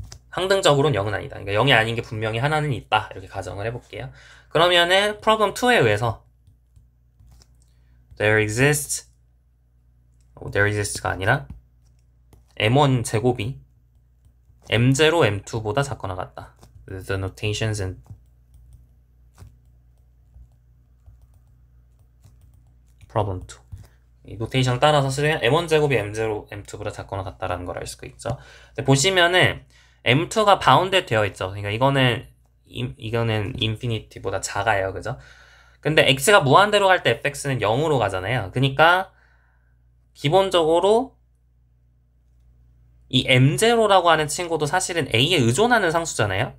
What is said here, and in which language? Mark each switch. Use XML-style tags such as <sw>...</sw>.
<ko>항등적으로는 0은 아니다. 그러니까 0이 아닌 게 분명히 하나는 있다. 이렇게 가정을 해볼게요. 그러면은 problem 2에 의해서</ko> <en>there exists</en> <ko>가 아니라 m1 제곱이 m0, m2보다 작거나 같다.</ko> <en>The notations in problem 2.</en> <ko>이 노테이션 따라서 쓰면 m1 제곱이 m0, m2보다 작거나 같다라는 걸 알 수가 있죠. 근데 보시면은 m2가 바운드 되어 있죠. 그러니까 이거는 인피니티보다 작아요. 그죠? 근데 x가 무한대로 갈 때 fx는 0으로 가잖아요. 그러니까 기본적으로 이 m0라고 하는 친구도 사실은 a에 의존하는 상수잖아요.</ko>